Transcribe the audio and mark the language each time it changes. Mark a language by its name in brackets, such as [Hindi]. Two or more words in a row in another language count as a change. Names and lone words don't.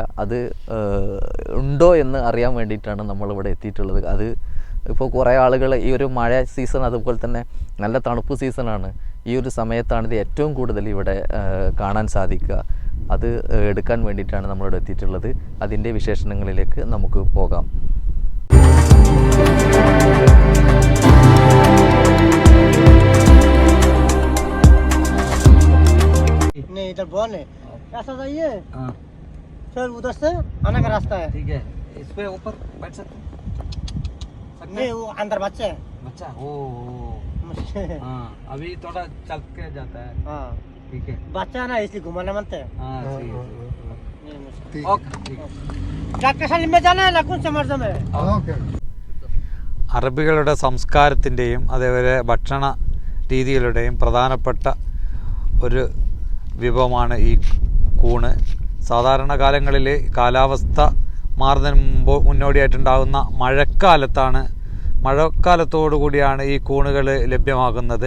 [Malayalam] അത് ഉണ്ടോ എന്ന് അറിയാൻ വേണ്ടിയിട്ടാണ് നമ്മളിവിടെ എത്തിയിട്ടുള്ളത്. അത് ഇപ്പോൾ കുറേ ആളുകൾ ഈ ഒരു മഴ സീസൺ, അതുപോലെ തന്നെ നല്ല തണുപ്പ് സീസണാണ്, ഈ ഒരു സമയത്താണിത് ഏറ്റവും കൂടുതൽ ഇവിടെ കാണാൻ സാധിക്കുക. അത് എടുക്കാൻ വേണ്ടിയിട്ടാണ് നമ്മളിവിടെ എത്തിയിട്ടുള്ളത്. അതിൻ്റെ വിശേഷണങ്ങളിലേക്ക് നമുക്ക് പോകാം. [Hindi] नहीं इधर बॉल है ऐसा जाइए सर उधर से आने का रास्ता है ठीक है इस पे ऊपर बैठ सकते नहीं वो अंदर बच्चे है बच्चा ओ हाँ अभी थोड़ा चल के जाता है हाँ ठीक है बच्चा ना इसलिए घुमाने मनते हैं हाँ सही है ओके ठीक है डॉक्टर सलीम में जाना है ना कौन से मर्ज में [Malayalam] ओके അറബികളുടെ സംസ്കാരത്തിൻ്റെയും അതേപോലെ ഭക്ഷണ രീതികളുടെയും പ്രധാനപ്പെട്ട ഒരു വിഭവമാണ് ഈ കൂണ്. സാധാരണ കാലങ്ങളിൽ കാലാവസ്ഥ മാറുന്നതിന് മുന്നോടിയായിട്ടുണ്ടാകുന്ന മഴക്കാലത്തോടു കൂടിയാണ് ഈ കൂണുകൾ ലഭ്യമാകുന്നത്.